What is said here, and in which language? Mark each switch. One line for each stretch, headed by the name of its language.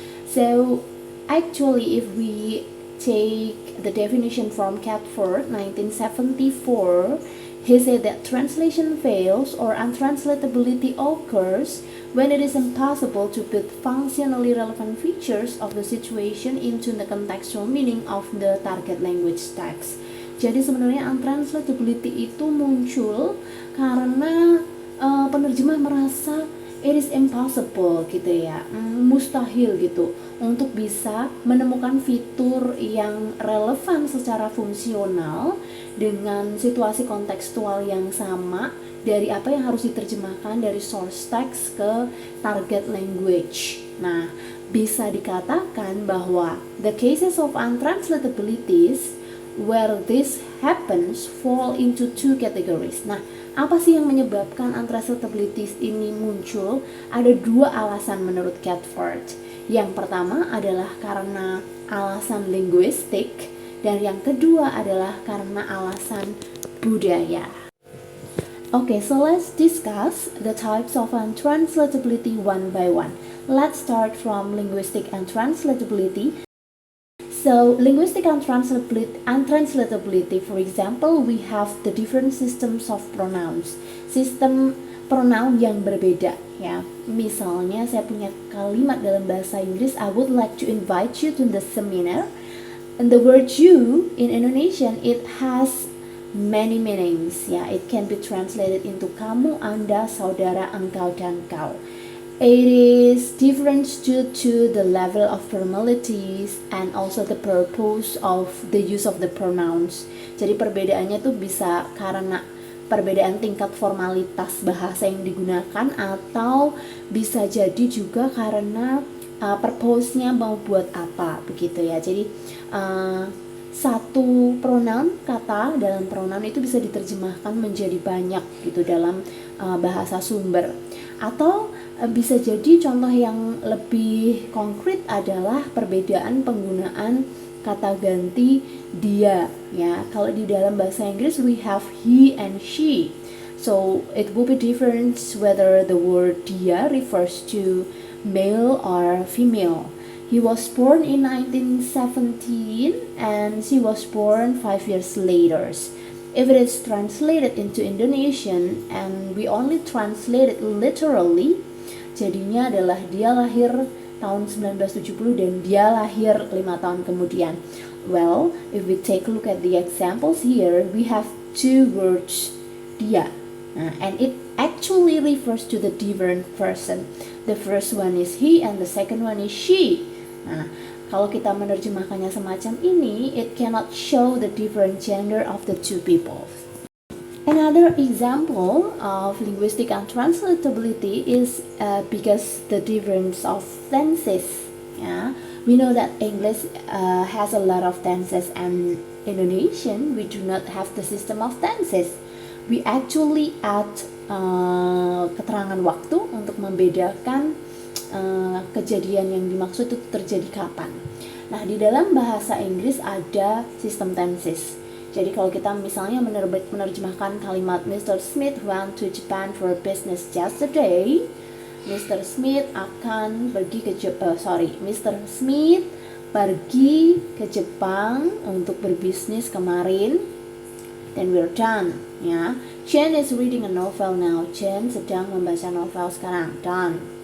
English: So actually if we take the definition from Catford 1974, he said that translation fails or untranslatability occurs when it is impossible to put functionally relevant features of the situation into the contextual meaning of the target language text.
Indonesian: Jadi sebenarnya untranslatability itu muncul karena penerjemah merasa
English: it is impossible
Indonesian: gitu ya, mustahil gitu untuk bisa menemukan fitur yang relevan secara fungsional dengan situasi kontekstual yang sama dari apa yang harus diterjemahkan dari source text ke target language. Nah, bisa dikatakan bahwa
English: the cases of untranslatabilities where this happens fall into two categories.
Indonesian: Nah, apa sih yang menyebabkan untranslatabilities ini muncul? Ada dua alasan menurut Catford. Yang pertama adalah karena alasan linguistik dan yang kedua adalah karena alasan budaya.
English: Okay, so let's discuss the types of untranslatability one by one. Let's start from linguistic untranslatability. So, linguistic untranslatability, for example, we have the different systems of pronouns.
Indonesian: Sistem pronoun yang berbeda, ya. Misalnya, saya punya kalimat dalam bahasa Inggris,
English: I would like to invite you to the seminar. And the word you in Indonesian, it has many meanings, ya. It can be translated into kamu, anda, saudara, engkau, dan kau. It is different due to the level of formalities and also the purpose of the use of the pronouns.
Indonesian: Jadi perbedaannya tuh bisa karena perbedaan tingkat formalitas bahasa yang digunakan atau bisa jadi juga karena purpose-nya mau buat apa begitu ya. Jadi satu pronoun kata dalam pronoun itu bisa diterjemahkan menjadi banyak gitu dalam bahasa sumber. Atau bisa jadi contoh yang lebih konkret adalah perbedaan penggunaan kata ganti dia ya. Kalau di dalam bahasa Inggris
English: we have he and she. So it will be different whether the word dia refers to male or female. He was born in 1917 and she was born 5 years later. If it is translated into Indonesian and we only translate it literally,
Indonesian: jadinya adalah dia lahir tahun 1970 dan dia lahir 5 tahun kemudian.
English: Well, if we take a look at the examples here, we have two words, dia, and it actually refers to the different person. The first one is he and the second one is she.
Indonesian: Nah, kalau kita menerjemahkannya semacam ini,
English: it cannot show the different gender of the two people. Another example of linguistic untranslatability is because the difference of tenses. Yeah, we know that English has a lot of tenses, and in Indonesian we do not have the system of tenses. We actually add
Indonesian: keterangan waktu untuk membedakan kejadian yang dimaksud itu terjadi kapan. Nah, di dalam bahasa Inggris ada sistem tenses. Jadi kalau kita misalnya menerjemahkan kalimat Mr.
English: Smith went to Japan for business yesterday, Mr.
Indonesian: Smith akan pergi ke Mr. Smith pergi ke Jepang untuk berbisnis kemarin.
English: Then we're done, ya. Chen is reading a novel now.
Indonesian: Chen sedang membaca novel sekarang.
English: Done.